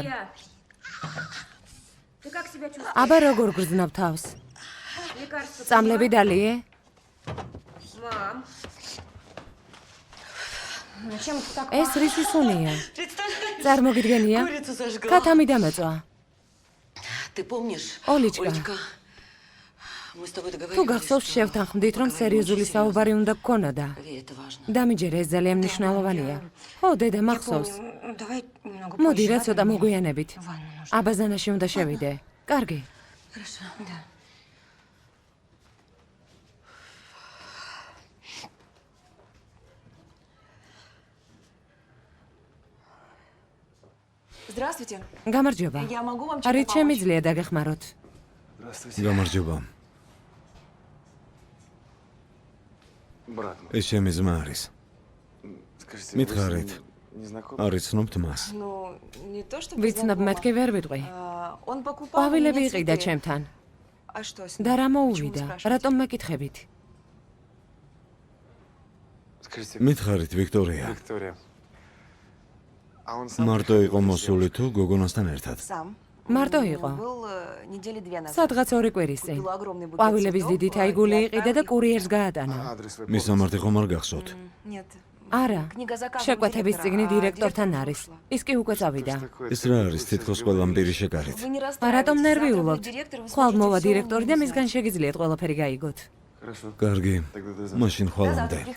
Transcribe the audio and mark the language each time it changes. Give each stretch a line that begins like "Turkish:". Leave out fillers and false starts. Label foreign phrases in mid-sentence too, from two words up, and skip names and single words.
Russian: Ты как себя чувствуешь?
Georgian: აბა როგორ გრძნობ თავს? წამლები დალიე?
Russian: Зачем ты так?
Georgian: ეს რის ისუნია?
Russian: Представляешь?
Georgian: წარმოგიდგენია?
Russian: Курицу сожгла.
Georgian: ქათამი დამეწვა.
Russian: Ты помнишь? Олечка. Мы с тобой
Georgian: თუ
Russian: договорились,
Georgian: გახსოვს, შევთანხმდით, რომ სერიოზული საუბარი უნდა გქონოდა.
Russian: Поверь, это важно.
Georgian: დამიჯერე, ეს ძალიან მნიშვნელოვანია. ხო, დედა, მახსოვს.
Russian: Давай немного
Georgian: მოდი,
Russian: позже,
Georgian: რა
Russian: ладно?
Georgian: ცოტა მოგვიანებით.
Russian: Ванну нужно.
Georgian: აბაზანაში უნდა შევიდე. კარგი.
Russian: Хорошо. Да. Здравствуйте.
Georgian: გამარჯობა.
Russian: Я могу вам
Georgian: არის
Russian: чем-то помочь?
Georgian: შემიძლია დაგეხმაროთ.
Russian: Здравствуйте.
Georgian: გამარჯობა.
Russian: Брат мой,
Georgian: ეს ჩემი ძმა არის.
Russian: скажите,
Georgian: მითხარით,
Russian: не знакомы?
Georgian: არ იცნობთ მას.
Russian: Ну, не то чтобы
Georgian: ვიცნობ,
Russian: знакома.
Georgian: მეთქი ვერ ვიტყვი.
Russian: Он покупал у
Georgian: ყვავილები
Russian: меня
Georgian: იყიდა
Russian: цветы.
Georgian: ჩემთან.
Russian: А что с ним?
Georgian: და რა
Russian: Почему
Georgian: მოუვიდა?
Russian: спрашиваете?
Georgian: რატომ მეკითხებით?
Russian: Скажите,
Georgian: მითხარით, ვიქტორია.
Russian: Виктория. А он сам
Georgian: მარტო
Russian: приходил
Georgian: იყო
Russian: с
Georgian: მოსული თუ გოგონასთან ერთად?
Russian: Сам.
Georgian: მარტო
Russian: Ну,
Georgian: იყო.
Russian: Был недели 2 назад.
Georgian: სადღაც 2 კვირის წინ.
Russian: Купила огромный букет
Georgian: ყვავილების
Russian: цветов,
Georgian: დიდი
Russian: и
Georgian: თაიგული იყიდა და
Russian: отправил их.
Georgian: კურიერს გაატანა.
Russian: Адрес вы
Georgian: მის
Russian: помните?
Georgian: სამართი ხომ არ გახსოვთ?
Russian: Нет.
Georgian: არა.
Russian: Книга заказов у
Georgian: შეკვეთების
Russian: директора,
Georgian: წიგნი
Russian: а
Georgian: დირექტორთან
Russian: директор
Georgian: არის.
Russian: ушла.
Georgian: ის კი უკვე წავიდა.
Russian: Что ж такое?
Georgian: ეს რა არის? თითქოს ყველა მპირი შეკარით.
Russian: Вы не
Georgian: რატომ
Russian: расстраивайтесь. Завтра
Georgian: ნერვიულობთ?
Russian: будет директор, вы
Georgian: ხვალ
Russian: сможете
Georgian: მოვა
Russian: всё у
Georgian: დირექტორი და
Russian: него
Georgian: მისგან
Russian: узнать.
Georgian: შეგიძლიათ ყველაფერი გაიგოთ.
Russian: Хорошо.
Georgian: კარგი.
Russian: Тогда до завтра.
Georgian: მაშინ
Russian: Да,
Georgian: ხვალამდე.
Russian: завтра приходите.